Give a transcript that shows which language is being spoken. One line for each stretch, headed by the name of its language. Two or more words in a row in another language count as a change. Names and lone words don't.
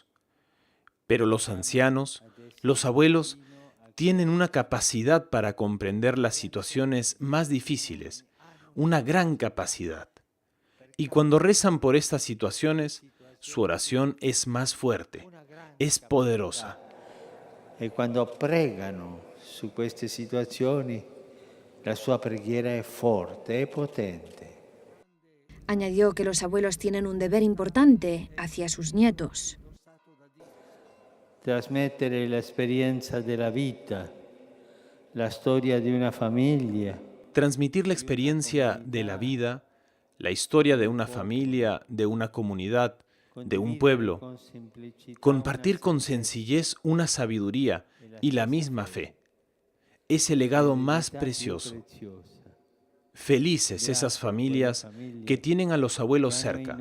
Spanish: Pero los ancianos, los abuelos, tienen una capacidad para comprender las situaciones más difíciles, una gran capacidad. Y cuando rezan por estas situaciones, su oración es más fuerte, es poderosa.
Italian: E quando pregano su queste situazioni, la sua preghiera è forte, è potente.
Spanish: Añadió que los abuelos tienen un deber importante hacia sus nietos.
Italian: Trasmettere la esperienza della vita, la storia di una famiglia.
Spanish: Transmitir la experiencia de la vida, la historia de una familia, de una comunidad, de un pueblo. Compartir con sencillez una sabiduría y la misma fe. Es el legado más precioso. Felices esas familias que tienen a los abuelos cerca.